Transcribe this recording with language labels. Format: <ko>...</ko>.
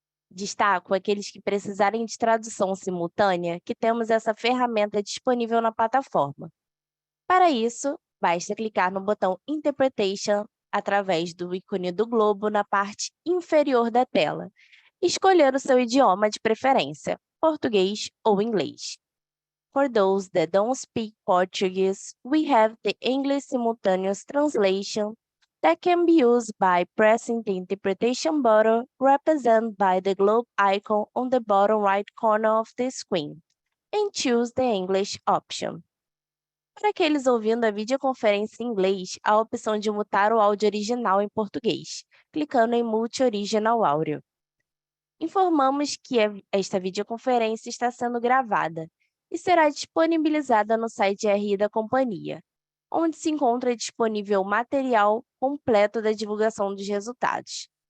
<pt>Destaco aqueles que precisarem de tradução simultânea, que temos essa ferramenta disponível na plataforma. Para isso, basta clicar no botão Interpretation através do ícone do globo na parte inferior da tela e escolher o seu idioma de preferência, português ou inglês.</pt> <en>For those that don't speak Portuguese, we have the English simultaneous translation that can be used by pressing the interpretation button represented by the globe icon on the bottom right corner of the screen, and choose the English option.</en> <pt>Para aqueles ouvindo a videoconferência em inglês, há a opção de mutar o áudio original em português, clicando em Mute Original Audio. Informamos que esta videoconferência está sendo gravada e será disponibilizada no site RI da companhia, onde se encontra disponível o material completo da divulgação dos resultados.</pt>